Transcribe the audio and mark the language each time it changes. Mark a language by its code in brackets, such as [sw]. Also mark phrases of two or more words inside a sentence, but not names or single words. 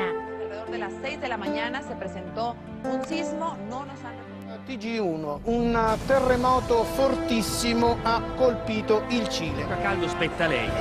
[es] Alrededor de las 6 de la mañana se presentó un sismo, no nos han... [it] TG1, un terremoto fortissimo ha colpito il Cile. Caldo spetta a lei.